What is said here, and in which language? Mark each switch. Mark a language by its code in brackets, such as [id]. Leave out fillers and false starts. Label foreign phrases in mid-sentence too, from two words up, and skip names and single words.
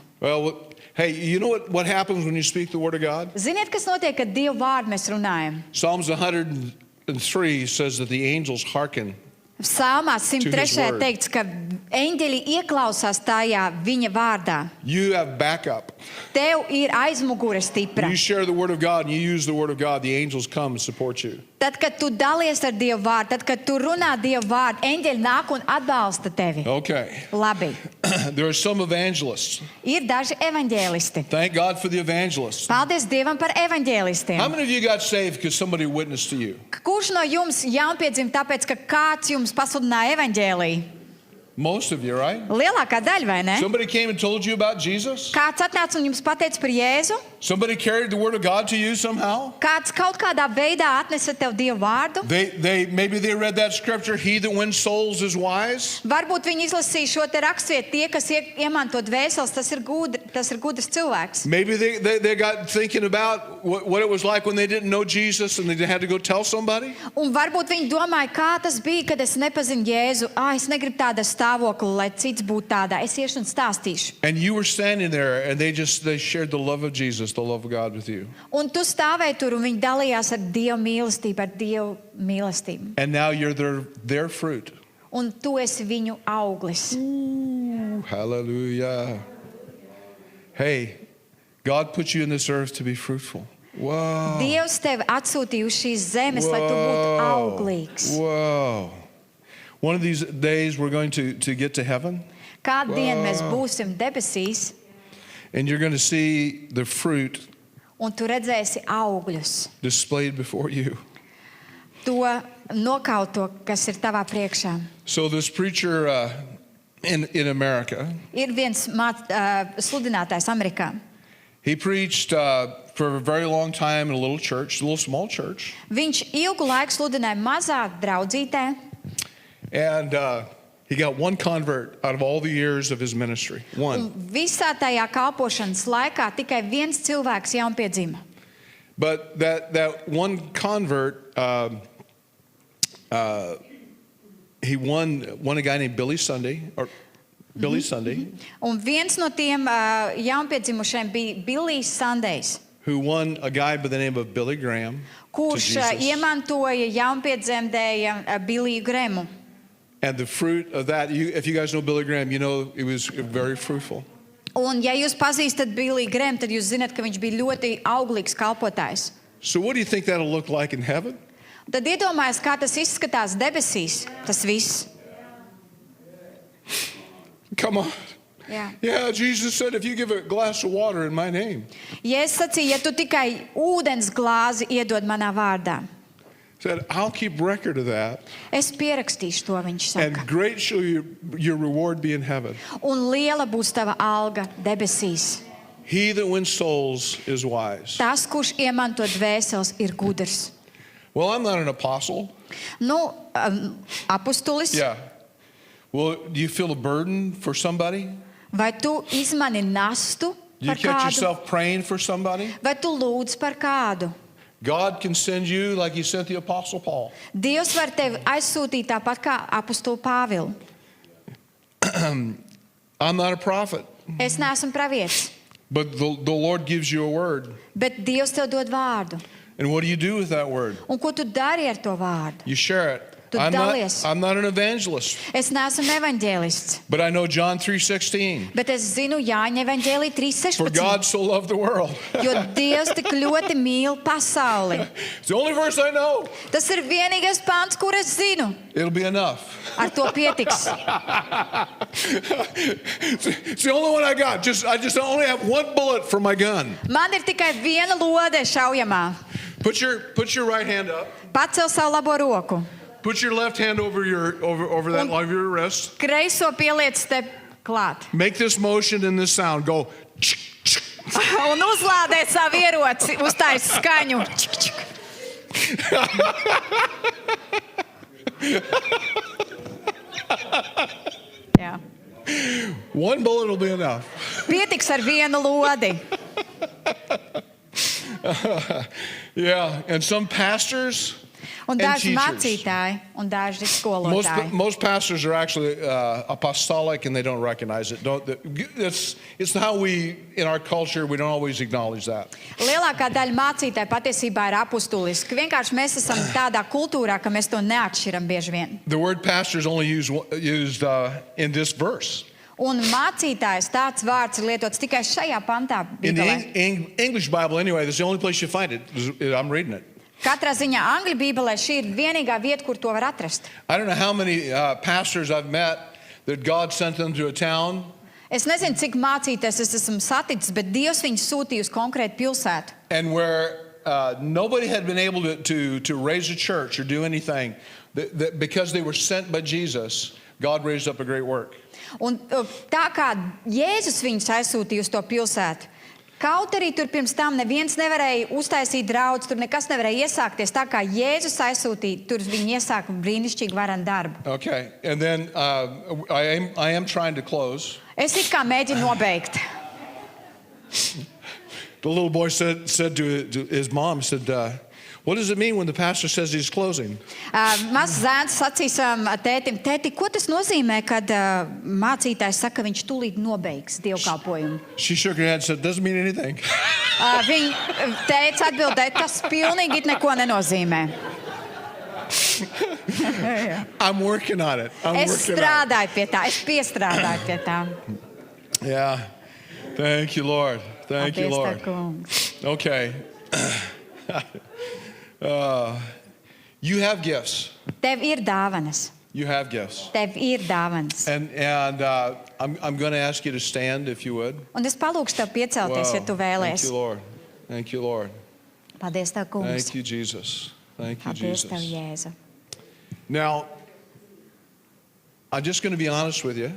[en] well, hey, you know what happens when you speak the word of God? [lv] Ziniet, kas notiek, kad Dievu vārdu mēs runājam? [en] Psalms 103 says that the angels hearken. [lv] Psalmā [en] his 103. word. [lv] teikts, ka eņģeļi ieklausās tajā viņa vārdā. [en] You have backup. [lv] Tev ir aizmugure stipra. [en] When you share the word of God and you use the word of God, the angels come and support you. [lv] Tad, kad tu dalies ar Dievu vārdu, tad, kad tu runā Dievu vārdu, eņģeļi nāk un atbalsta tevi. [en] Okay. [lv] Labi. [en] There are some evangelists. [lv] Ir daži evaņģēlisti. [en] Thank God for the evangelists. [lv] Paldies Dievam par [en] How [lv] evaņģēlistiem. [en] many of you got saved because somebody witnessed to you? [lv] Kurš no jums jaunpiedzim tāpēc, ka kāds jums pasludināja evaņģēliju? [en] Most of you, right? [lv] Lielākā daļa, vai ne? [en] Somebody came and told you about Jesus? [lv] Kāds atnāca un jums pateica par Jēzu? [en] Somebody carried the word of God to you somehow? [lv] Kāds kaut kādā veidā atnesa tev Dievu vārdu? [en] Maybe they read that scripture, he that wins souls is wise. [lv] Varbūt viņi izlasīja šo te rakstvietu, tie, kas iemanto dvēseles, tas ir gudrs cilvēks. [en] Maybe they got thinking about what it was like when they didn't know Jesus and they had to go tell somebody. [lv] Un varbūt viņi domāja, kā tas bija, kad es nepazinu Jēzu. Es negribu tādā stāvokli, lai cits būtu tādā. Es iešu un stāstīšu. [en] And you were standing there and they shared the love of Jesus, the love of God with you. [lv] Un tu stāvēji tur un viņi dalījās ar Dievu mīlestību, ar Dievu mīlestību. [en] And now you're their fruit. [lv] Un tu esi viņu auglis. [en] Ooh, hallelujah. Hey, God put you in this earth to be fruitful. Wow. [lv] Dievs tevi atsūtīja uz šīs zemes, lai tu būtu auglīgs. [en] Whoa. One of these days we're going to get to heaven [lv] Kādu dienu mēs būsim debesīs, [en] and you're going to see the fruit [lv] un tu redzēsi augļus. [en] displayed before you. [lv] To nokauto, kas ir tavā priekšā. [en] So this preacher, in America. [lv] Ir viens sludinātājs Amerikā. [en] He preached for a very long time in a little church, a little small church. [lv] Viņš ilgu laiku sludināja mazā draudzītē, [en] And he got one convert out of all the years of his ministry. [lv] un [en] One. [lv] visā tajā kalpošanas laikā tikai viens cilvēks jaunpiedzima. [en] But that one convert, he won a guy named Billy Sunday, or Billy Sunday, [lv] Un viens no tiem jaunpiedzimušiem bija Billijs Sandejs, [en] who won a guy by the name of Billy Graham. to [lv] kurš [en] Jesus. [lv] iemantoja jaunpiedzemdēja Billiju Gremu. [en] And the fruit of that, if you guys know Billy Graham, you know it was very fruitful. [lv] Un ja jūs pazīstat Billiju Gremu, tad jūs zināt, ka viņš bija ļoti auglīgs kalpotājs. [en] So what do you think that'll look like in heaven? [lv] Tad iedomājies, kā tas izskatās debesīs, tas viss. [en] Come on. [lv] Jā. [en] Yeah, Jesus said, if you give a glass of water in my name, [lv] Jēzus sacīja, ja tu tikai ūdens glāzi iedod manā vārdā, [en] said, I'll keep record of that, [lv] es pierakstīšu to, viņš [en] and [lv] saka. [en] great shall your reward be in heaven. [lv] Un liela būs tava alga debesīs. [en] He that wins souls is wise. [lv] Tas, kurš iemanto dvēseles, ir gudrs. [en] Well, I'm not an apostle. [lv] Nu, apustulis, [en] Yeah. Well, do you feel a burden for somebody? [lv] vai tu izmani nastu [en] Do you [lv] par [en] catch [lv] kādu? [en] yourself praying for somebody? [lv] Vai tu lūdz par kādu? [en] God can send you like he sent the apostle Paul. [lv] Dievs var tevi aizsūtīt tāpat kā apustulu Pāvilu. [en] I'm not a prophet, [lv] Es neesmu pravietis, [en] but the Lord gives you a word. [lv] bet Dievs tev dod vārdu. [en] And what do you do with that word? [lv] Un ko tu dari ar to vārdu? [en] You share it. [lv] Tu [en] I'm [lv] dalies. [en] not an evangelist, [lv] Es neesmu evaņģēlists, [en] but I know John 3:16. [lv] bet es zinu Jāņa evaņģēlī [en] For God 3:16. so loved the world. [lv] Jo Dievs tik ļoti mīl pasauli. [en] It's the only verse I know. [lv] Tas ir vienīgais pāns, kur es zinu. [en] It'll be enough. [lv] Ar to pietiks. [en] It's the only one I got. I just only have one bullet for my gun. [lv] Man ir tikai viena lode šaujamā. [en] Put your right hand up. [lv] Pacel savu labo roku. [en] Put your left hand over that line of your wrist. [lv] Kreiso pieliec te klāt. [en] Make this motion and this sound. Go. [lv] Un uzlādē savu ieroci, uztais skaņu. Jā. [en] One bullet will be enough. [lv] Pietiks ar vienu lodi. [en] Yeah, and some pastors [lv] Un [en] and [lv] daži [en] teachers. [lv] mācītāji un daži skolotāji. [en] Most pastors are actually apostolic and they don't recognize it. It's how we, in our culture, we don't always acknowledge that. [lv] Lielākā daļa mācītāji patiesībā ir apustuliski. Vienkārši mēs esam tādā kultūrā, ka mēs to neatšķiram bieži vien. [en] The word pastor is only used in this verse. [lv] Un mācītājs tāds vārds ir lietots tikai šajā pantā. [en] In [lv] Bībelē. [en] the English Bible, anyway, that's the only place you find it. I'm reading it. [lv] Katrā ziņā Angļu Bībelē šī ir vienīgā vieta, kur to var atrast. [en] I don't know how many pastors I've met that God sent them to a town. [lv] Es nezinu, cik mācītājs es esmu saticis, bet Dievs viņu sūtīja uz konkrētu pilsētu. [en] And where nobody had been able to raise a church or do anything, because they were sent by Jesus, God raised up a great work. [lv] Un tā kā Jēzus viņus aizsūtīja uz to pilsētu, kaut arī tur pirms tam neviens nevarēja uztaisīt draudz, tur nekas nevarēja iesākties, tā kā Jēzus aizsūtīja, tur viņi iesāka brīnišķīgi varenu darbu. [en] Okay, and then I am trying to close. [lv] Es it kā mēģinu nobeigt. [en] The little boy said to his mom, what does it mean when the pastor says he's closing? [lv] Mazs zēns sacīs tētim, tēti, ko tas nozīmē, kad mācītājs saka, ka viņš tūlīt nobeigs dievkalpojumu? [en] She shook her head and said, doesn't mean anything. [lv] Viņa teica atbildēja, tas pilnīgi neko nenozīmē. [en] I'm working on it. [lv] Es strādāju pie tā, es piestrādāju pie tā. [en] Yeah. Thank you, Lord. Thank you, [lv] Paldies, [en] Lord. [lv] Tev, kungs. [en] Okay. You have gifts. [lv] Tev ir dāvanas. [en] You have gifts. [lv] Tev ir dāvanas. [en] And I'm going to ask you to stand if you would. [lv] Un es palūkšu tev piecelties, ja tu [en] Thank [lv] vēlies. [en] you, Lord. Thank you, Lord. [lv] Paldies, Tev, kungs. [en] Thank you, Jesus. Thank you, [lv] Paldies, Tev, [en] Jesus. [lv] Jēzu. [en] Now, I'm just going to be honest with you.